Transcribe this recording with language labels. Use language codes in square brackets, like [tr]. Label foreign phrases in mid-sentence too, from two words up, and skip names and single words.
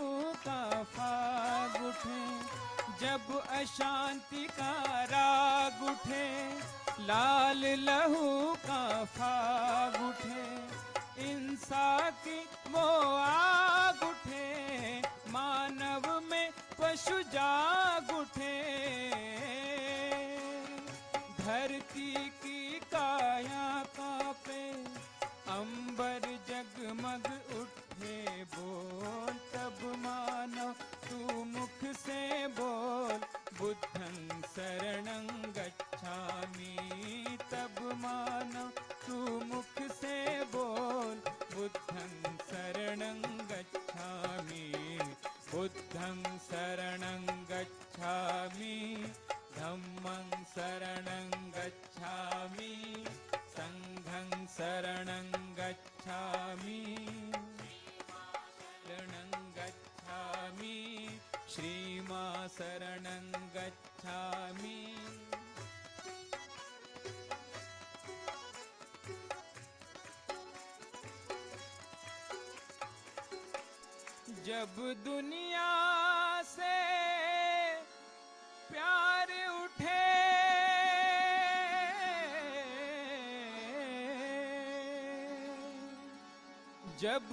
[hi] का फाग उठे, जब अशांति का राग उठे, लाल लहू का फाग उठे, हिंसा की वो आग उठे, मानव में पशु जाग उठे, धरती की काया कांपे, अंबर जगमग उठे बोल, तब मानो तू मुख से बोल [pi] बुद्धं शरणं गच्छामि। [hi] तब मानो तू मुख से बोल [pi] बुद्धं शरणं गच्छामि, बुद्धं शरणं गच्छामि, धम्मं शरणं गच्छामि, संघं शरणं गच्छामि, शरणं गच्छामि, श्रीमा शरणं गच्छामि। [hi] जब दुनिया से प्यार उठे, जब